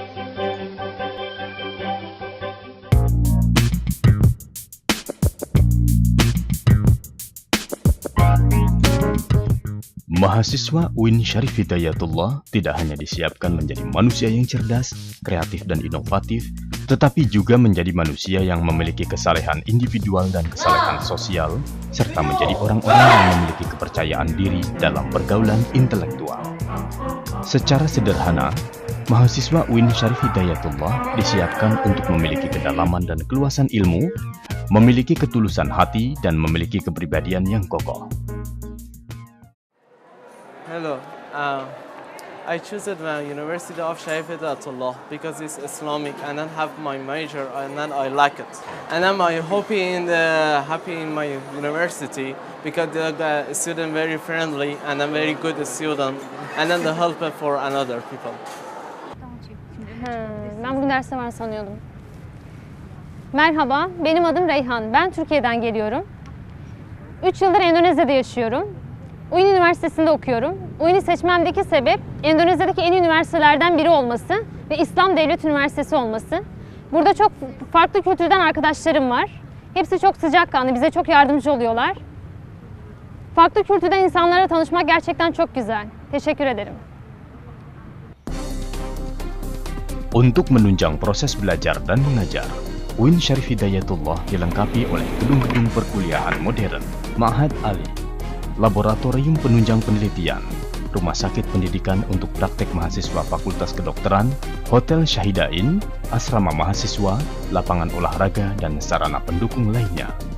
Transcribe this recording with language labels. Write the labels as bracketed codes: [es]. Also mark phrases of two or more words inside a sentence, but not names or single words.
[id] Mahasiswa UIN Syarif Hidayatullah tidak hanya disiapkan menjadi manusia yang cerdas, kreatif dan inovatif, tetapi juga menjadi manusia yang memiliki kesalehan individual dan kesalehan sosial, serta menjadi orang-orang yang memiliki kepercayaan diri dalam pergaulan intelektual. Secara sederhana, mahasiswa UIN Syarif Hidayatullah disiapkan untuk memiliki kedalaman dan keluasan ilmu, memiliki ketulusan hati, dan memiliki kepribadian yang kokoh. [en] Hello, I choose the University of Syarif Hidayatullah because it's Islamic and then have my major and then I like it. And I'm happy in my university because the student very friendly and I'm very good student and then the help for another people. [tr] Ben bugün derste var sanıyordum. Merhaba, benim adım Reyhan. Ben Türkiye'den geliyorum. 3 yıldır Endonezya'da yaşıyorum. UIN Üniversitesi'nde okuyorum. UIN'i seçmemdeki sebep Endonezya'daki en iyi üniversitelerden biri olması ve İslam Devlet Üniversitesi olması. Burada çok farklı kültürden arkadaşlarım var. Hepsi çok sıcakkanlı, bize çok yardımcı oluyorlar. Farklı kültürden insanlarla tanışmak gerçekten çok güzel. Teşekkür ederim. [id] Untuk menunjang proses belajar dan mengajar, UIN Syarif Hidayatullah dilengkapi oleh gedung-gedung perkuliahan modern, Ma'had Ali, laboratorium penunjang penelitian, rumah sakit pendidikan untuk praktek mahasiswa Fakultas Kedokteran, hotel Syahidain, asrama mahasiswa, lapangan olahraga, dan sarana pendukung lainnya.